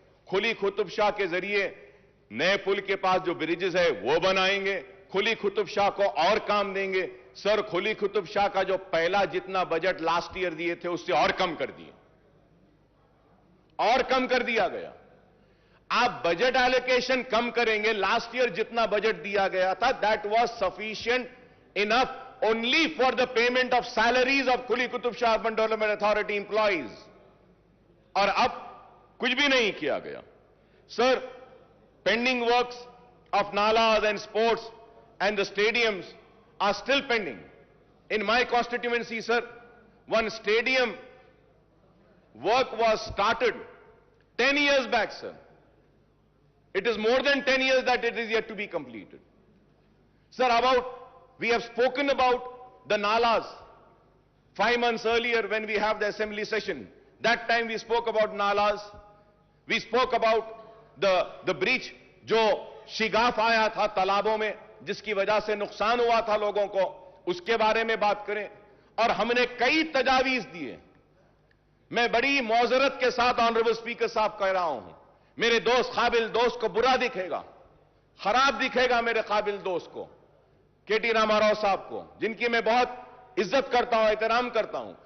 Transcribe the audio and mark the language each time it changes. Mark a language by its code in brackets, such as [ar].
[hi] खुली कुतुब शाह के जरिए नए पुल के पास जो ब्रिजेस है वो बनाएंगे. खुली कुतुब शाह को और काम देंगे. सर, खुली कुतुब शाह का जो पहला जितना बजट लास्ट ईयर दिए थे उससे और कम कर दिया गया. आप बजट एलोकेशन कम करेंगे. [en] last year [hi] जितना बजट दिया गया था, [en] That was sufficient enough only for the payment of salaries of Khuli Qutub Shah Urban Development Authority employees. [hi] और अब कुछ भी नहीं किया गया. [en] Sir, pending works of nalas and sports and the stadiums are still pending. In my constituency, sir, one stadium work was started 10 years back, sir. It is more than 10 years that it is yet to be completed. Sir, we have spoken about the nalas 5 months earlier when we have the assembly session. That time we spoke about nalas. We spoke about the breach [hi] जो शिगाफ आया था तालाबों में, जिसकी वजह से नुकसान हुआ था लोगों को, उसके बारे में बात करें. और हमने कई तजावीज दिए. मैं बड़ी मौजरत के साथ ऑनरेबल स्पीकर साहब कह रहा हूं, मेरे दोस्त, काबिल दोस्त को बुरा दिखेगा, खराब दिखेगा मेरे काबिल दोस्त को, केटी रामाराव साहब को, जिनकी मैं बहुत इज्जत करता हूं, एहतराम करता हूं.